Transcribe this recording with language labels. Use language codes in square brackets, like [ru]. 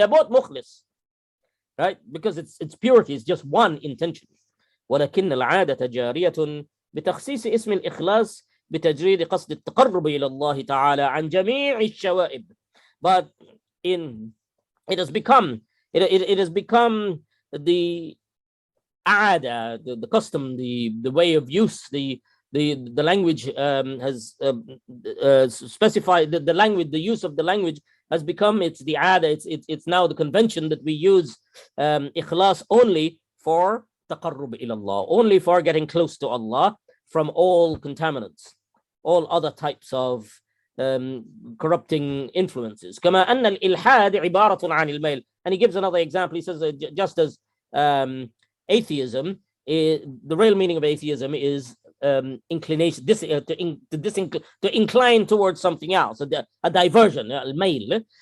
[en] They're both mukhlis, right? Because its purity is just one intention. [ar] ولكن العادة جارية بتخصيص اسم الإخلاص بتجريد قصد التقرب إلى الله تعالى عن جميع الشوائب. [en] But it has become the aada, the custom, the way of use, the language has specified the language, the use of the language has become, it's the aada, it's now the convention that we use ikhlas only for taqarrub ila Allah, only for getting close to Allah from all contaminants, all other types of corrupting influences. [ar] كما أن الإلحاد عبارة عن الميل. [en] And he gives another example. He says just as atheism, the real meaning of atheism is inclination, to incline towards something else, a diversion, الميل.